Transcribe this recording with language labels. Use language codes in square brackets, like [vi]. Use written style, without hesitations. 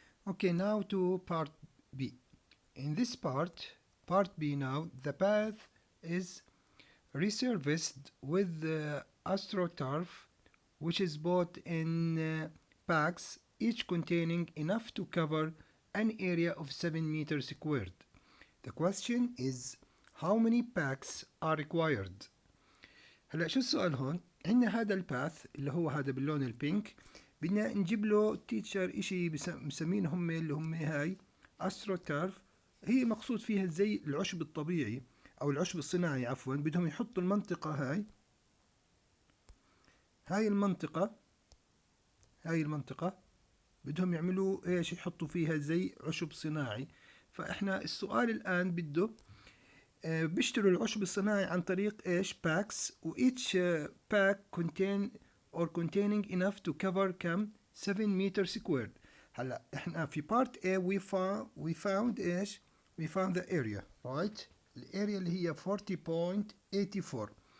[en] Okay, now to part B. In this part B now, the path is resurfaced with the AstroTurf, which is bought in packs, each containing enough to cover an area of 7 meters squared. The question is, how many packs are required? [ar] هلا شو السؤال هون؟ عندنا هذا الباث اللي هو هذا باللون البينك، بدنا نجيب له تيتشر اشي مسمين هم اللي هم هاي AstroTurf. هي مقصود فيها زي العشب الطبيعي او العشب الصناعي عفوا. بدهم يحطوا المنطقة هاي المنطقة بدهم يعملوا ايش؟ يحطوا فيها زي عشب صناعي. فاحنا السؤال الان بده بيشتروا العشب الصناعي عن طريق ايش؟ باكس، و [en] each pack contain or containing enough to cover [ar] كم؟ [en] 7 meter squared. [ar] هلا احنا في [en] part A we found [ar] ايش؟ [en] we found the area, right؟ [ar] الاريا اللي هي [en] 40.84.